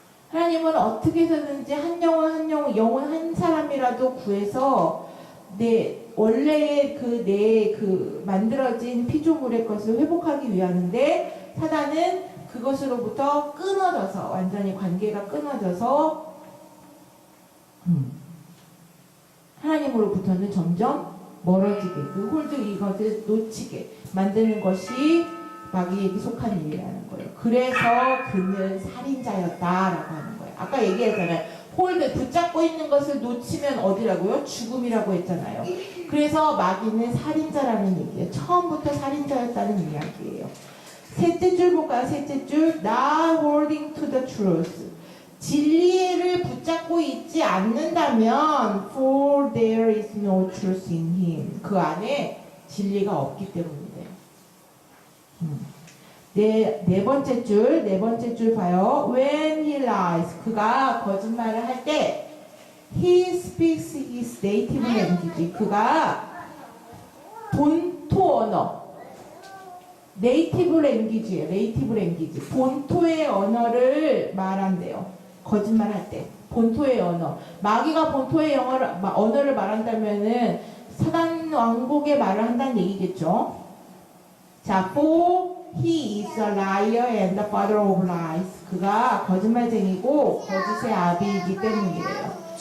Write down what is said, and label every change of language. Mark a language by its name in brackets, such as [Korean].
[Korean] 하나님은 어떻게 해서든지 한 영혼 한 사람이라도 구해서 원래의 내 만들어진 피조물의 것을 회복하기 위하는데, 사단은 그것으로부터 끊어져서, 완전히 관계가 끊어져서 하나님으로부터는 점점 멀어지게, 이것을 놓치게 만드는 것이 마귀에게 속한 일이라는 거예요. 그래서 그는 살인자였다라고 하는 거예요. 아까 얘기했잖아요. 홀드, 붙잡고 있는 것을 놓치면 어디라고요? 죽음이라고 했잖아요. 그래서 마귀는 살인자라는 얘기예요. 처음부터 살인자였다는 이야기예요. 셋째 줄 볼까요? 셋째 줄, [English] not holding to the truth. [Korean] 진리를 붙잡고 있지 않는다면 [English] for there is no truth in him. [Korean] 그 안에 진리가 없기 때문이래요. 네 번째 줄 봐요. [English] When he lies, [Korean] 그가 거짓말을 할 때 [English] he speaks his native language. [Korean] 그가 본토 언어, 네이티브 랭귀지, 본토의 언어를 말한대요. 거짓말할 때 본토의 언어. 마귀가 본토의 언어를 말한다면은 사단 왕국의 말을 한다는 얘기겠죠. [English] 자, for he is a liar and the father of lies. [Korean] 그가 거짓말쟁이고 거짓의 아비이기 때문이래요.